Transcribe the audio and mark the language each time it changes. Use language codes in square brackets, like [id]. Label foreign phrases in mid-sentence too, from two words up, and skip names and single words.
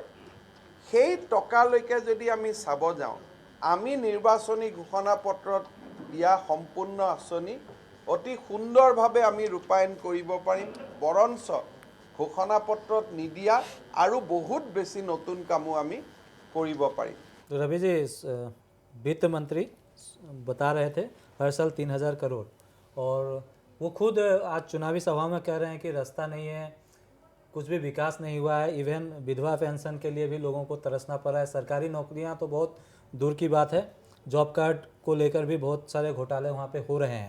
[as] সেই টকালৈকে যদি আমি চাব যাওঁ, আমি নিৰ্বাচনী ঘোষণাপত্ৰত দিয়া সম্পূৰ্ণ আঁচনি অতি সুন্দৰভাৱে আমি ৰূপায়ণ কৰিব পাৰিম, বৰঞ্চ ঘোষণাপত্ৰত নিদিয়া আৰু বহুত বেছি নতুন কামো আমি কৰিব পাৰিম। [hi] तो रवि जी, वित्त मंत्री बता रहे थे हर साल 3,000 करोड़, और वो खुद आज चुनावी सभा में कह रहे हैं कि रास्ता नहीं है, कुछ भी विकास नहीं हुआ है, इवन विधवा पेंशन के लिए भी लोगों को तरसना पड़ा है। सरकारी नौकरियां तो बहुत दूर की बात है, [en] job card [hi] को लेकर भी बहुत सारे घोटाले वहाँ पे हो रहे हैं।